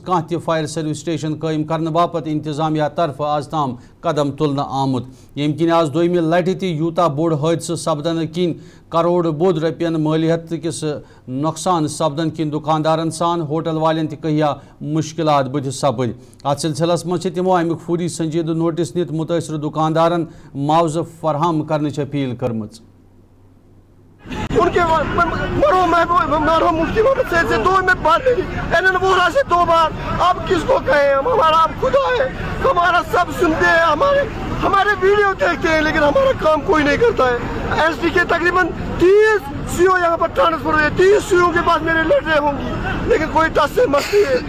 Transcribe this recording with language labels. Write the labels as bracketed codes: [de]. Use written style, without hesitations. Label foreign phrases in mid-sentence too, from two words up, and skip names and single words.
[ks] کانٛہہ تہِ فائر سروس سٹیشن قٲیِم کرنہٕ باپتھ انتظامیہ طرفہٕ آز تام قدم تُلنہٕ آمُت ییٚمہِ کِنۍ آز دوٚیمہِ لٹہِ تہِ یوٗتاہ بوٚڑ حٲدثہٕ سپدنہٕ کِنۍ کروڑ بوٚد رۄپین مٲلیت کِس نۄقصان سپدن کِنۍ دُکاندارن سان ہوٹل والٮ۪ن تہِ کہیا مُشکلات بٕتھِ سپٕدۍ اتھ سلسلس منٛز چھِ تِمو امیُک فوری سنجیدٕ نوٹس نِتھ مُتٲثرٕ دُکاندارن معاوضہٕ فراہم کرنٕچ اپیل کٔرمٕژ [ur] ان کے مرحوم مفتی محمد سید سے 2 میں بات ہوئی این ووہرا سے 2 بار آپ کس کو کہیں ہمارا آپ خدا ہے ہمارا سب سنتے ہیں ہمارے ویڈیو دیکھتے ہیں لیکن ہمارا کام کوئی نہیں کرتا ہے ایس ڈی کے تقریباً 30 سی او یہاں پر ٹرانسفر ہوئے 30 سی او کے بعد میرے لیٹریں ہوں گی لیکن کوئی ٹس سے مت نہیں ہے